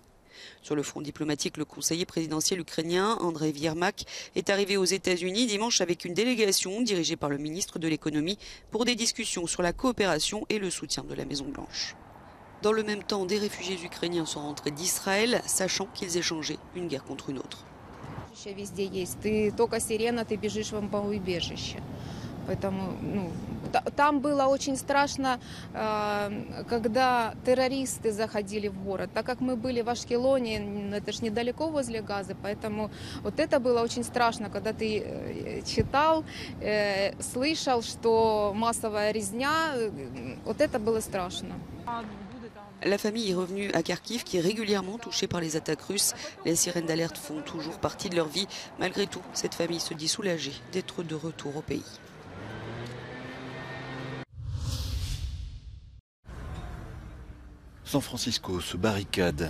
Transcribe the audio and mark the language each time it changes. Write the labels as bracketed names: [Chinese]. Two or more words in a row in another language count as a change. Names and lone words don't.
[French] Sur le front diplomatique, le conseiller présidentiel ukrainien, Andrei Yermak, est arrivé aux États-Unis dimanche avec une délégation dirigée par le ministre de l'économie pour des discussions sur la coopération et le soutien de la Maison-Blanche. Dans le même temps, des réfugiés ukrainiens sont rentrés d'Israël, sachant qu'ils échangeaient une guerre contre une autre. [Russian] Поэтому там было очень страшно, когда террористы заходили в город. Так как мы были в Ашкелоне, это ж недалеко возле Газы, поэтому вот это было очень страшно, когда ты читал, слышал, что массовая резня, вот это было страшно. [French] La famille est revenue à Kharkiv, qui est régulièrement touchée par les attaques russes. Les sirènes d'alerte font toujours partie de leur vie. Malgré tout, cette famille se dit soulagée d'être de retour au pays. San Francisco se barricade.